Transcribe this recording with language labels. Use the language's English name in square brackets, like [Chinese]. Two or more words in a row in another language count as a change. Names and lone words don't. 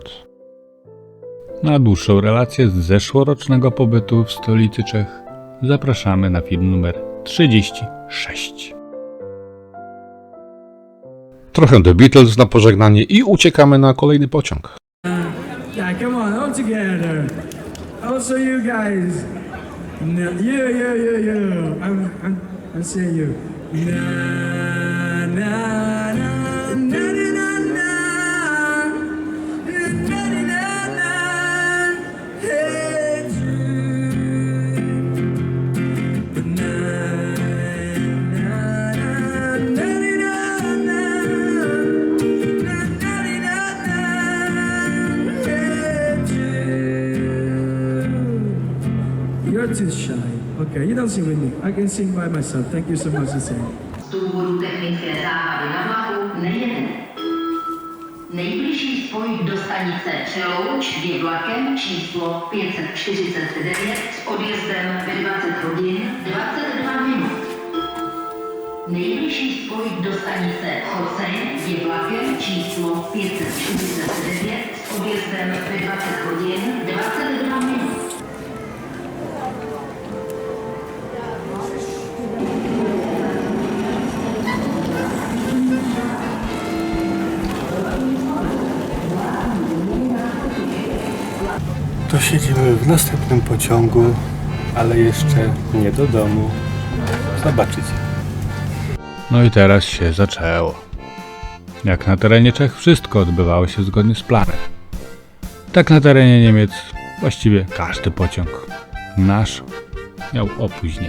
[Polish] Na dłuższą relację z zeszłorocznego pobytu w stolicy Czech zapraszamy na film numer 36. Trochę The Beatles na pożegnanie i uciekamy na kolejny pociąg. [English] Yeah, come on, all together. Also you guys. No, you. I'm saying you. Na na na na na na. Na na na na. Hey, na na na na na. You're too shy. Okay, you don't sing with me. I can sing by myself. Thank you so much for saying. [Czech] Z důvodu technické závady na vlaku nejede. Nejbližší spoj do stanice Přelouč je vlakem číslo 549 s odjezdem ve 20 hodin 22 minut. Nejbližší spoj do stanice Choseň je vlakem číslo 549 s odjezdem ve 20 hodin 22 minut. [Polish] To siedzimy w następnym pociągu, ale jeszcze nie do domu. Zobaczycie. No i teraz się zaczęło. Jak na terenie Czech wszystko odbywało się zgodnie z planem. Tak na terenie Niemiec właściwie każdy pociąg nasz miał opóźnienie.